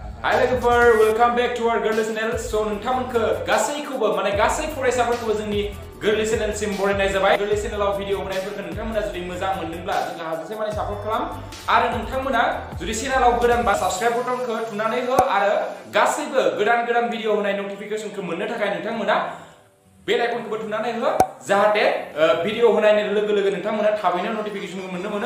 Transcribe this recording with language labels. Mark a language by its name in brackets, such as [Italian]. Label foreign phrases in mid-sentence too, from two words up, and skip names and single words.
[Bodo] Hi लोगोफोर, [English] welcome back to our [Bodo] गोरलै चैनेल। सो नोंथांमोनखौ गासैखौबो माने गासै फरायसाफोरखौबो जोंनि गोरलै चैनेलसिम बरायनाय जाबाय। गोरलै चैनेलाव भिडिअ होनायफोरखौ नोंथांमोना जुदि मोजां मोनदोंब्ला जोंहा हाजासे माने सापर्ट खालाम आरो नोंथांमोना जुदि चैनेलाव गोदानबा [English] subscribe button [Bodo] थुनानै हो आरो गासैबो गोदान भिडिअ होनाय नटिफिकेशनखौ मोननो थाखाय नोंथांमोना [English] bell icon [Bodo] थुनानै हो जाहाथे भिडिअ होनायनि लोगो लोगो नोंथांमोना थाबैनो नटिफिकेशनखौ मोनो।